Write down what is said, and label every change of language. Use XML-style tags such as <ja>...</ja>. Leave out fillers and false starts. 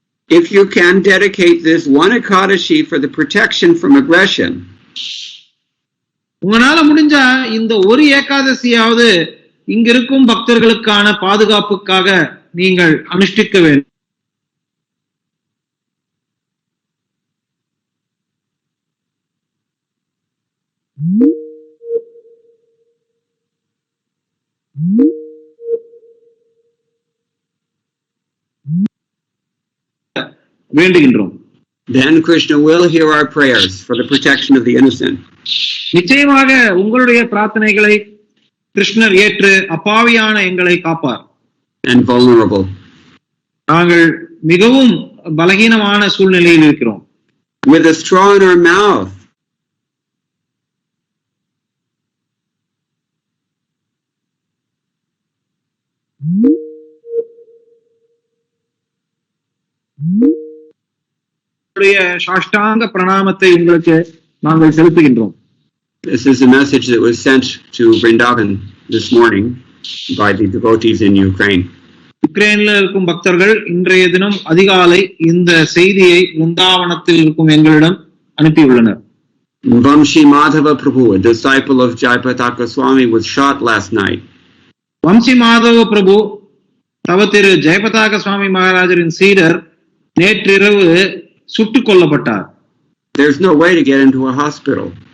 <en>If you can dedicate this one Ekadashi for the protection from aggression,</en> <ta>உங்களால முடிஞ்சா இந்த ஒரு ஏகாதசியாவது இங்கிருக்கும் பக்தர்களுக்கான பாதுகாப்புக்காக நீங்கள் அனுஷ்டிக்க வேண்டும். வேண்டுகின்றோம்.</ta> <en>Then Krishna will hear our prayers for the protection of the innocent.</en> <ta>நிச்சயமாக உங்களுடைய பிரார்த்தனைகளை கிருஷ்ணர் ஏற்று அப்பாவியான எங்களை காப்பார்.</ta> <en>And vulnerable.</en> <ta>நாங்கள் மிகவும் பலகீனமான சூழ்நிலையில் இருக்கிறோம்.</ta> <en>With a straw in our mouth.</en> <ta>சாஷ்டாங்க பிரணாமத்தை உங்களுக்கு நாங்கள் செலுத்துகின்றோம்.</ta> <en>This is a message that was sent to Vrindavan this morning by the devotees in Ukraine.</en> <ta>உக்ரைன்ல இருக்கும் பக்தர்கள் இன்றைய தினம் அதிகாலை இந்த செய்தியை விருந்தாவனத்தில் இருக்கும் எங்களிடம் அனுப்பியுள்ளனர்.</ta> <en>Vamshi Madhava Prabhu, a disciple of Jayapataka Swami, was shot last night.</en> <ta>Vamsi Madhava பிரபு தவ திரு ஜெயபதாக சுவாமி மகாராஜரின் சீடர் நேற்றிரவு சுட்டுக் கொல்லப்பட்டார்.</ta> <en>There's no way to get into a hospital.</en>